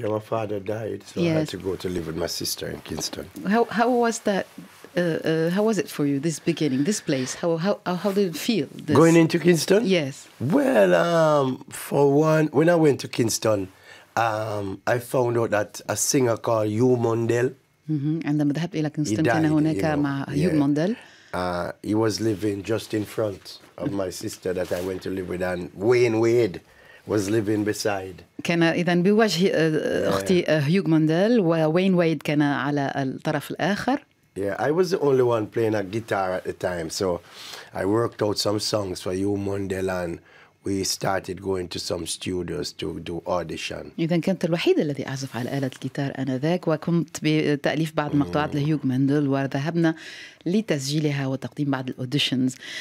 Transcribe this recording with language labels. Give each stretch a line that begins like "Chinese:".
English: Yeah, my father died, so I had to go to live with my sister in Kingston. How was that? How was it for you, this beginning, this place? How did it feel? Going into Kingston? Yes. Well, for one, when I went to Kingston, I found out that a singer called Hugh Mundell.
Arabic: عندما ذهبت إلى كينغستون كان هناك مع هيو مونديل.
English: He was living just in front of my sister that I went to live with, and Wayne Wade was living beside.
Arabic: كان إذا بوجه أختي هيو مونديل، ووين ويد كان على الطرف الآخر.
English: Yeah, I was the only one playing a guitar at the time, so I worked out some songs for Hugh Mundell, and we started going to some studios to do audition.
Arabic: إذا كنت الوحيد الذي أعزف على آلة الجيتار آنذاك، وقمت بتأليف بعض المقطوعات لهيوغ مندل، وذهبنا لتسجيلها وتقديم بعض الأوديشنز.